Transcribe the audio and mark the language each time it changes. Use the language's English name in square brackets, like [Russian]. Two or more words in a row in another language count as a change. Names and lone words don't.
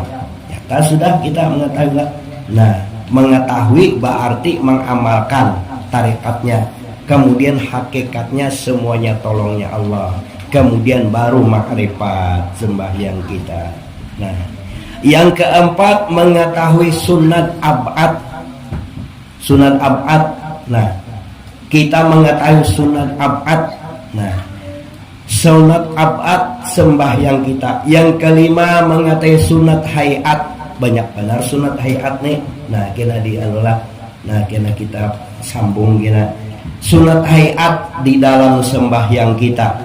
[Indonesian] Nyata sudah kita mengetahui lah. Nah, mengetahui berarti mengamalkan tarikatnya, kemudian hakikatnya semuanya tolongnya Allah, kemudian baru makrifat sembahyang kita. Nah, yang keempat mengetahui sunat ab'ad. Nah, kita mengetahui sunat ab'ad. Nah, sunat ab'ad sembahyang kita. Yang kelima mengetahui sunat hayat. [Banjar] banyak benar sunat hayat nih. Nah kena di anulah, nah kena kita sambung kena sunat hayat di dalam sembahyang kita.